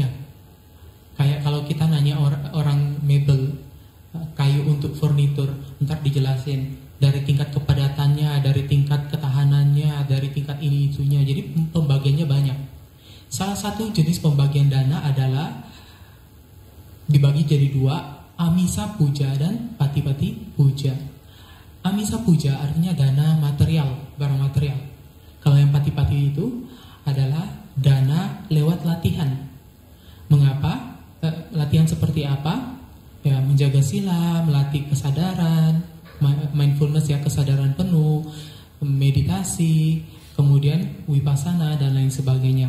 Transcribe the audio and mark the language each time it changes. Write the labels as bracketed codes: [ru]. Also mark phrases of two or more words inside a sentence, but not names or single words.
[id] Kayak kalau kita nanya orang mebel, kayu untuk furnitur, ntar dijelasin dari tingkat kepadatannya, dari tingkat ketahanannya, dari tingkat ini itunya. Jadi pembagiannya banyak. Salah satu jenis pembagian dana adalah dibagi jadi 2, [pi] amisa puja [id] dan [pi] pati-pati puja. Amisa puja [id] artinya dana material, barang material. Kalau yang pati-pati itu adalah dana lewat latihan. Mengapa? Latihan seperti apa? Ya, menjaga sila, melatih kesadaran, mindfulness ya, kesadaran penuh, meditasi, kemudian vipassana dan lain sebagainya.